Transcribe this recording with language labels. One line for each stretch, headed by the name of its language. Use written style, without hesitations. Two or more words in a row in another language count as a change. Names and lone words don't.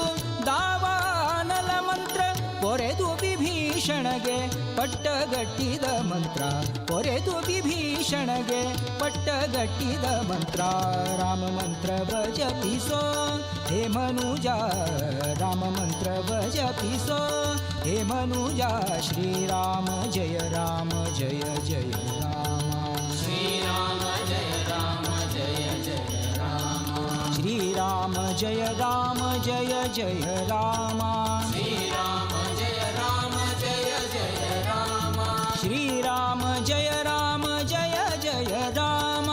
Kannada: ದಾವಾನಲ ಮಂತ್ರ ಪೊರೆದು ವಿಭೀಷಣಗೆ ಪಟ್ಟಗಟ್ಟಿದ ಮಂತ್ರ ಪೊರೆದು ವಿಭೀಷಣಗೆ ಪಟ್ಟಗಟ್ಟಿದ ಮಂತ್ರ ರಾಮ ಮಂತ್ರವ ಜಪಿಸೋ ಹೇ ಮನುಜ ರಾಮ ಮಂತ್ರವ ಜಪಿಸೋ ಹೇ ಮನುಜ ಶ್ರೀರಾಮ ಜಯ ರಾಮ ಜಯ ಜಯ ರಾಮ
Hindi: श्रीराम जय राम जय जय राम
Kannada: ಶ್ರೀರಾಮ ಜಯ ರಾಮ ಜಯ ಜಯ ರಾಮ
Hindi: श्रीराम जय राम जय जय राम
Kannada: ಶ್ರೀರಾಮ ಜಯ ರಾಮ ಜಯ ಜಯ ರಾಮ